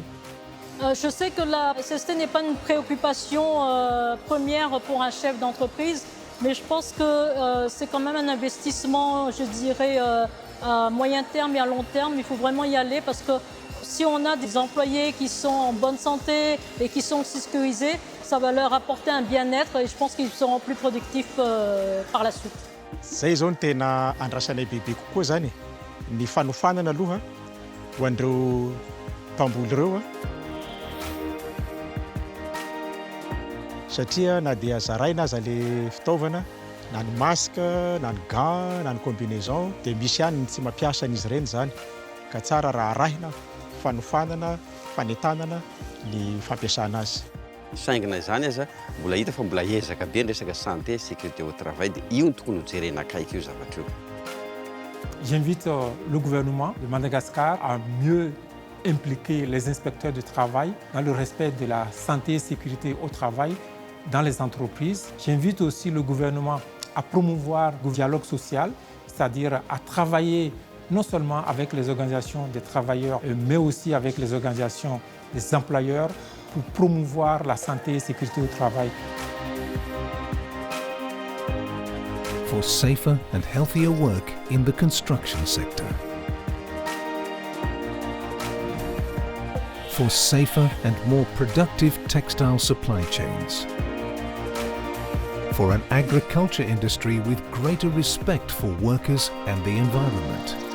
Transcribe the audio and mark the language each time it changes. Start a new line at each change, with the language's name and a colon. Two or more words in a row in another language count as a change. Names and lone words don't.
French: Je sais que la SST n'est pas une préoccupation première pour un chef d'entreprise, mais je pense que c'est quand même un investissement, je dirais, à moyen terme et à long terme. Il faut vraiment y aller parce que si on a des employés qui sont en bonne santé et qui sont sécurisés, ça va leur apporter un bien-être et je pense qu'ils seront plus productifs par la suite.
Malagasy: Zay zao no tena andrasanay bebe kokoa zany ny fanofanana aloha ho andreo mpamboly reo satria na dia zaraina aza le fitaovana na ny masque na ny gant na ny combinaison dia misy ihany tsy mampiasa an'izy ireny zany ka tsara raha arahina fanofanana fanetanana ny fampiasana azy. Saingina izany aza mbola hita fa mbola ezaka be ny resaka
French: santé sécurité au travail
Malagasy: dia io no tokony ho jerena akaiky io zavatra io.
French: J'invite le gouvernement de Madagascar à mieux impliquer les inspecteurs du travail dans le respect de la santé et sécurité au travail dans les entreprises. J'invite aussi le gouvernement à promouvoir le dialogue social, c'est-à-dire à travailler non seulement avec les organisations des travailleurs, mais aussi avec les organisations des employeurs pour promouvoir la santé et sécurité au travail.
English: For safer and healthier work in the construction sector. For safer and more productive textile supply chains. For an agriculture industry with greater respect for workers and the environment.